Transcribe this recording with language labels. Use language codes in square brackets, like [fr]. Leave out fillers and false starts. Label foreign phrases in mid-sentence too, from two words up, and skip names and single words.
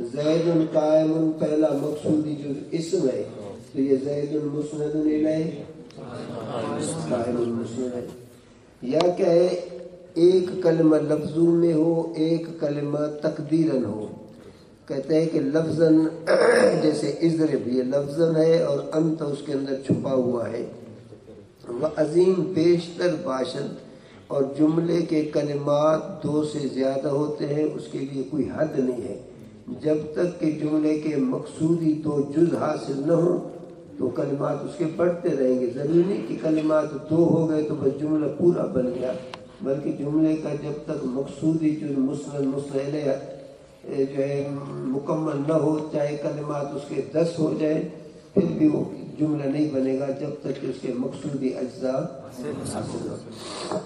[ar] زید قائم [ur] پہلا مقصودی جز اسم ہے تو یہ زید مسند الیہ قائم مسند ہے. یا کیا ہے، ایک کلمہ لفظوں میں ہو، ایک کلمہ تقدیراً ہو. کہتے ہیں کہ لفظاً جیسے اضرب، یہ لفظاً ہے اور انت اس کے اندر چھپا ہوا ہے. [fa] وعظیم بیشتر باشد، [ur] اور جملے کے کلمات دو سے زیادہ ہوتے ہیں، اس کے لیے کوئی حد نہیں ہے. جب تک کہ جملے کے مقصودی دو جز حاصل نہ ہوں تو کلمات اس کے بڑھتے رہیں گے. ضروری نہیں کہ کلمات دو ہو گئے تو بس جملہ پورا بن گیا، بلکہ جملے کا جب تک مقصودی جز مسند مسند الیہ جو ہے مکمل نہ ہو، چاہے کلمات اس کے 10 ہو جائیں پھر بھی وہ جملہ نہیں بنے گا جب تک کہ اس کے مقصودی اجزاء حاصل ہو.